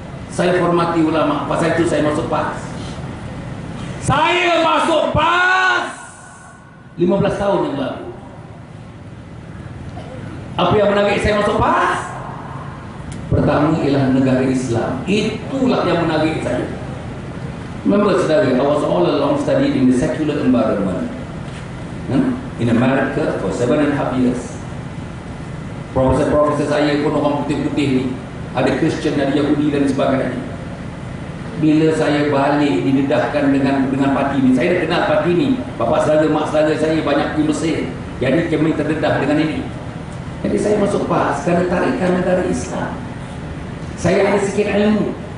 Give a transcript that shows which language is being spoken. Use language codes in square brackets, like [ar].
[ms] Saya hormati ulama. Pasal itu saya masuk PAS. Saya masuk PAS 15 tahun yang lalu. Apa yang menarik saya masuk PAS? Pertama ialah negara Islam. Itulah yang menarik saya. [en] Remember saudara, I was all along studied in the secular environment in America for 7.5 years. [ms] Profesor-profesor saya pun orang putih-putih ni, ada Kristian, ada Yahudi dan sebagainya. Bila saya balik didedahkan dengan parti ni, saya dah kenal parti ni. Bapa saudara, mak saudara saya banyak di Mesir. Jadi kami terdedah dengan ini. Jadi saya masuk PAS kerana tarikan negara Islam. Saya ada sikit ilmu.